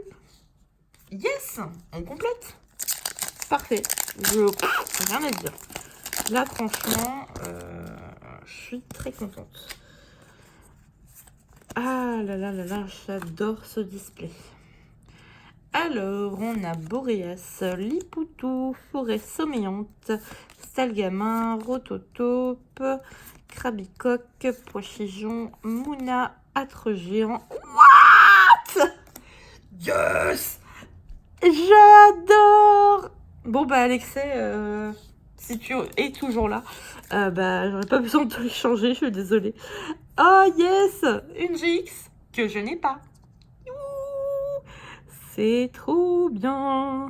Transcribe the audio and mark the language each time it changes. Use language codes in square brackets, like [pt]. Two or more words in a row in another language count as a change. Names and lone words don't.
[fr] Yes, on complète. Parfait. Rien à dire. Là, franchement, je suis très contente. Ah là là là là, j'adore ce display. Alors, on a Boréas, Lipoutou, Forêt Sommeillante, Stalgamin, Rototope, Crabicoque, Pois-Chigeon, Mouna, Âtre Géant. [en] What? Yes! [fr] J'adore! Bon bah Alexei, si tu es toujours là, bah j'aurais pas besoin de te changer, je suis désolée. [en] Oh yes! [fr] Une GX que je n'ai pas. C'est trop bien!